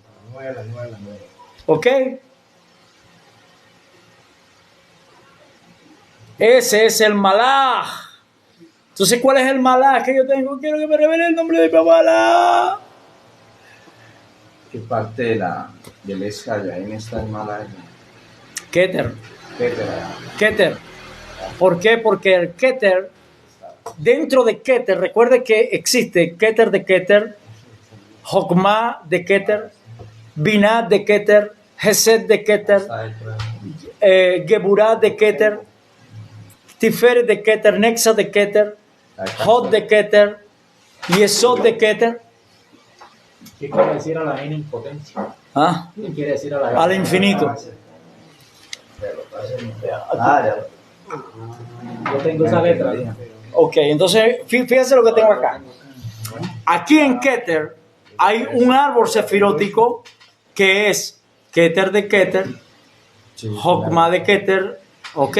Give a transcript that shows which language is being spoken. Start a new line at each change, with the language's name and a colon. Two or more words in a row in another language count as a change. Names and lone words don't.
Spanish: ¿Ok? Ese es el malaj. Entonces, ¿cuál es el malaj que yo tengo? Quiero que me revele el nombre de mi malaj. ¿Qué parte del Escayahín está en Malaya? Keter. Keter. Keter. ¿Por qué? Porque el Keter, dentro de Keter, recuerde que existe Keter de Keter, Jokmah de Keter, Binah de Keter, Hesed de Keter, Geburah de Keter, Tiferet de Keter, Nexa de Keter, Hod de Keter, Yesod de Keter. ¿Qué quiere decir a la N en potencia? ¿Ah? ¿Qué quiere decir a la N? Al infinito. Yo tengo esa letra. Ok, entonces fíjense lo que tengo acá. Aquí en Keter hay un árbol sefirótico que es Keter de Keter, Jokmah de Keter, ¿ok?